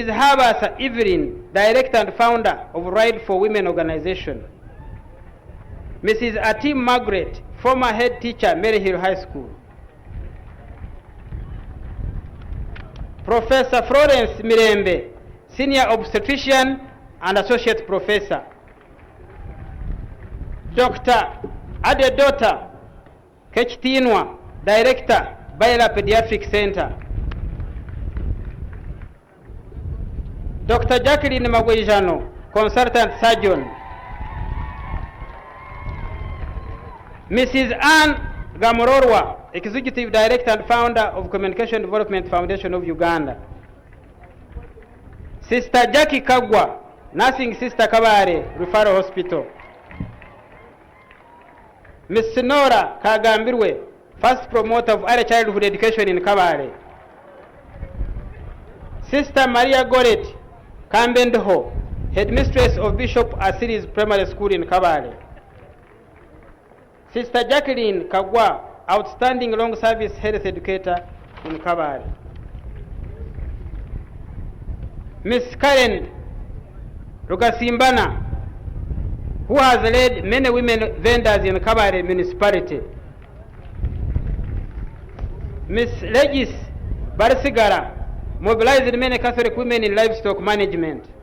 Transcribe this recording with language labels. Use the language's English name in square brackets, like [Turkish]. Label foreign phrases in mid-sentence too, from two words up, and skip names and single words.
[English] Habasa Evelyn, Director and Founder of Ride for Women Organization. Mrs. Atim Margaret, former head teacher, Maryhill High School. Professor Florence Mirembe, Senior Obstetrician and Associate Professor. Dr. Adedota Kechtinwa, Director, Baila Pediatric Center. Dr. Jacqueline Magwejano, Consultant Surgeon. Mrs. Anne Gamororwa, Executive Director and Founder of Communication Development Foundation of Uganda. Sister Jackie Kagwa, Nursing Sister Kabare, Referral Hospital. Ms. Nora Kagambirwe, first promoter of early childhood education in Kabare. Sister Maria Goret Kambendoho, Headmistress of Bishop Asiris Primary School in Kabare. Sister Jacqueline Kagwa, outstanding long service health educator in Kabare. Miss Karen Rugasimbana, who has led many women vendors in Kabare municipality. Miss Regis Barsigara, mobilized many Catholic women in livestock management.